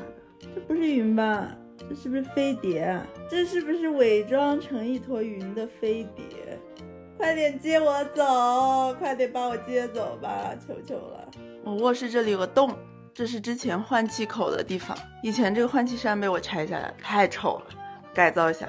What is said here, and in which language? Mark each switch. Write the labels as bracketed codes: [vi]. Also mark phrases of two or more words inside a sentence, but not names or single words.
[zh] 這不是雲吧？這是不是飛碟啊？這是不是偽裝成一坨雲的飛碟？快點接我走，快點把我接走吧，求求了！我臥室這裡有個洞，這是之前換氣口的地方。以前這個換氣扇被我拆下來，太醜了，改造一下。